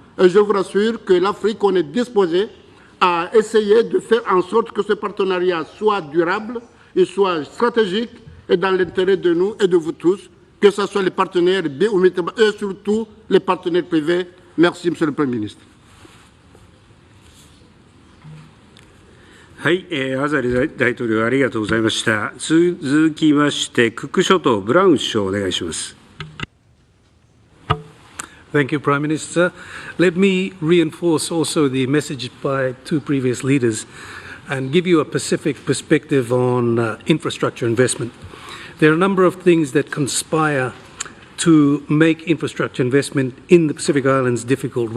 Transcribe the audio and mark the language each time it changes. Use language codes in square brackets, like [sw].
[fr] Et je vous rassure que l'Afrique, on est disposé à essayer de faire en sorte que ce partenariat soit durable et soit stratégique et dans l'intérêt de nous et de vous tous. que ce soit les partenaires biométriques et surtout les partenaires privés. Merci, Monsieur le Premier ministre. [ja] はい、アザリ大統領ありがとうございました。続きまして、クック諸島ブラウン首相お願いします。 [en] Thank you, Prime Minister. Let me reinforce also the message by two previous leaders and give you a Pacific perspective on infrastructure investment. There are a number of things that conspire to make infrastructure investment in the Pacific Islands difficult.